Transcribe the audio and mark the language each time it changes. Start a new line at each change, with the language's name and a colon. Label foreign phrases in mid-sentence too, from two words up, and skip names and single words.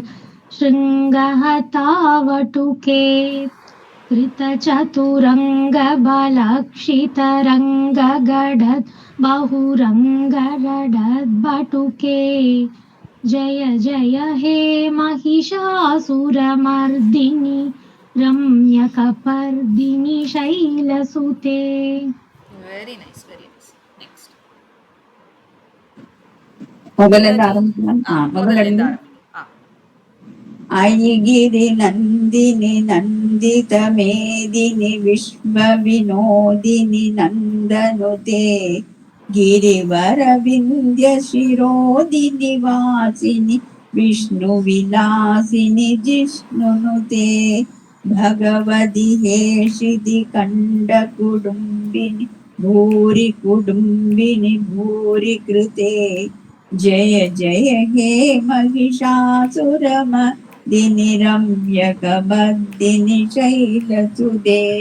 Sanskrit: शृङ्गहतावटुके कृतचतुरङ्गबलक्षितरङ्गगडद् बहुरङ्गरडद्बटुके जय जय हे महिषासुरमर्दिनि रम्यकपर्दिनि शैलसुते।
English: Very nice, very nice. Next.
Tamil: முதல்ல ஆரம்பிக்கலாம். முதல்ல இருந்து ஆரம்பிக்கலாம்.
Sanskrit: अयिगिरि नन्दिनि नन्दित मेदिनि विश्व विनोदिनि नन्दनुते गिरिवर विंध्य शिरोदिनि वासिनि विष्णु विलासिनि जिष्णुनुते भगवति हेशिति कंड कुडुम्बिनि भूरि कुडुम्बिनि भूरि कृते जय जय हे महिषासुरमर्दिनि रम्यकबर्दिनि शैलसुते।